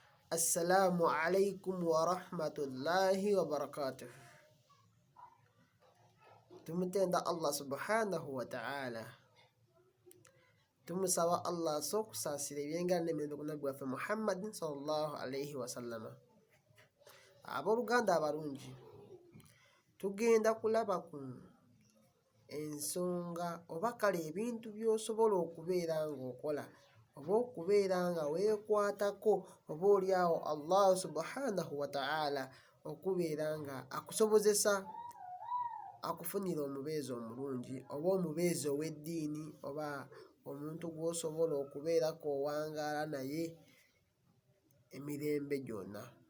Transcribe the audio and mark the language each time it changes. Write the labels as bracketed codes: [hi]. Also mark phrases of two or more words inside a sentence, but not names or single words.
[ar] السلام عليكم ورحمة الله وبركاته. [lg] Tumutenda Allah [ar] سبحانه وتعالى. [lg] Tumusaba Allah sokusasira ebyengana n'emirembe ku nabbi waffe Muhammadin [ar] صلى الله عليه وسلم. [lg] Abooluganda abalungi, tugenda kulaba ku ensonga oba kale ebintu by'osobola okubeera ng'okola oba okubeera nga weekwatako oba oliawo Allah [ar] سبحانه وتعالى [lg] okubeera nga akusobozesa akufunira omubeezi omulungi oba omubeezi ow'eddiini oba omuntu gw'osobola okubeerako owangaala naye emirembe gyonna.